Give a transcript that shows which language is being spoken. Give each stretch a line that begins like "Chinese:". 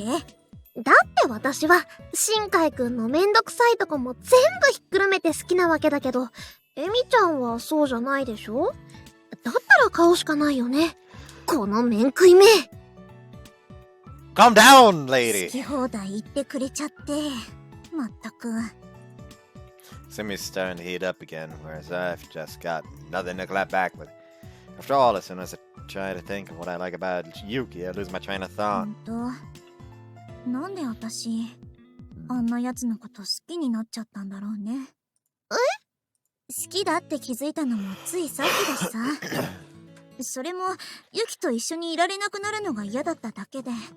Japanese: だって私は新海くんのめんどくさいとこも全部ひっくるめて好きなわけだけど、エミちゃんはそうじゃないでしょ？だったら顔しかないよね。この面食い目。
English: Calm down, lady!
Japanese: 好き放題言ってくれちゃって。まったく。
English: Simi's starting to heat up again, whereas I've just got nothing to clap back with. After all, as soon as I try to think of what I like about Yuki, I lose my train of thought.
Japanese: なんで私、あんな奴のこと好きになっちゃったんだろうね。好きだって気づいたのもついさっきだしさ。それも、ユキと一緒にいられなくなるのが嫌だっただけで。